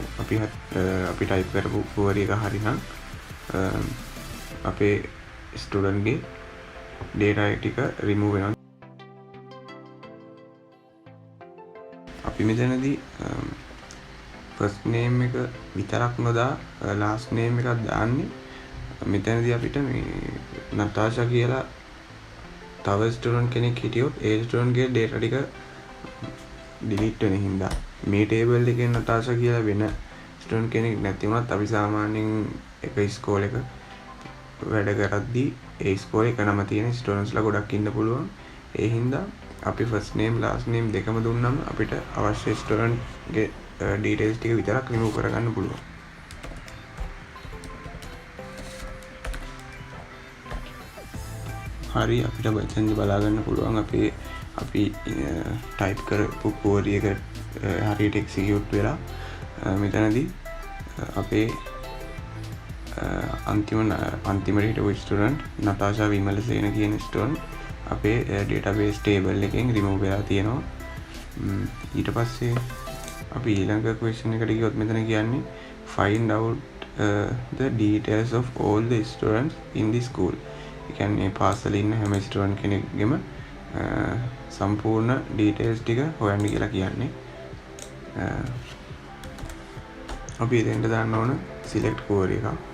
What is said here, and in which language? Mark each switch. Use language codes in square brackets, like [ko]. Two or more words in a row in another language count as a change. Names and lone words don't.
[si] අපි type කරපු query එක හරිනම් අපේ student ගේ data ටික remove වෙනවා. අපි මෙතනදී [en] first name [si] එක විතරක් නොදා last name එකක් දාන්නේ. මෙතනදී අපිට මේ නතාෂා කියලා තව ස්ටුඩන්ට් කෙනෙක් හිටියොත් ඒ ස්ටුඩන්ට් ගේ data ටික delete වෙන හින්දා මේ table එකේ නතාෂා කියලා වෙන ස්ටුඩන්ට් කෙනෙක් නැති වුණත් අපි සාමාන්‍යයෙන් එක ස්කෝල් එක වැඩ කරද්දී ඒ ස්කෝල් එක නම තියෙන ස්ටුඩන්ට්ස්ලා ගොඩක් ඉන්න පුළුවන්. ඒ හින්දා අපි [en] first name last name [si] දෙකම දුන්නම අපිට අවශ්‍ය ස්ටුඩන්ට් ගේ details ටික විතරක් remove කරගන්න පුළුවන්. හරි අපිට මෙතෙන්දි බලා ගන්න පුළුවන් අපි type කරපු query එක හරියට execute වෙලා මෙතනදී අපේ අන්තිමට හිටපු ස්ටුඩන්ට් නතාෂා විමලසේන කියන ස්ටුඩන්ට් අපේ [en] database table [si] එකෙන් remove වෙලා තියෙනවා. ඊට පස්සේ අපි ඊළඟ question එකට ගියොත් මෙතන කියන්නේ [en] find out the details of all the students in the school. [si] ඒ කියන්නේ පාසලේ ඉන්න හැම ස්ටුඩන්ට් කෙනෙක්ගේම සම්පූර්ණ details ටික හොයන්න කියලා කියන්නේ. අපි එතෙන්ට දාන්න ඕන [en] select query [si] එක.